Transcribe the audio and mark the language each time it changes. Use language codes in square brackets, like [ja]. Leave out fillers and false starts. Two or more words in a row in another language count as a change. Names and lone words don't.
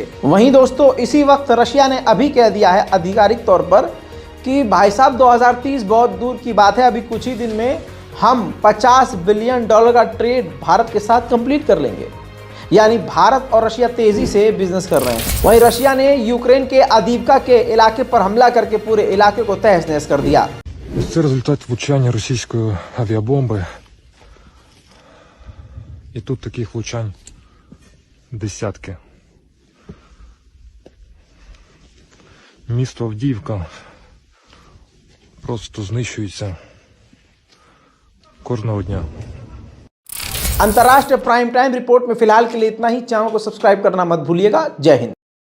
[hi] वहीं दोस्तों, इसी वक्त रशिया ने अभी कह दिया है आधिकारिक तौर पर कि भाई साहब 2030 बहुत दूर की बात है, अभी कुछ ही दिन में हम $50 बिलियन का ट्रेड भारत के साथ कंप्लीट कर लेंगे। यानी भारत और रशिया तेजी से बिजनेस कर रहे हैं। वहीं रशिया ने यूक्रेन के अदीवका के इलाके पर हमला करके पूरे इलाके को तहस नहस कर दिया। [uk] Це результат влучання російської авіабомби. І тут таких влучань десятки. Місто Авдіївка просто знищується кожного дня. [hi] अंतर्राष्ट्रीय प्राइम टाइम रिपोर्ट में फिलहाल के लिए इतना ही। चैनल को सब्सक्राइब करना मत भूलिएगा। जय हिंद।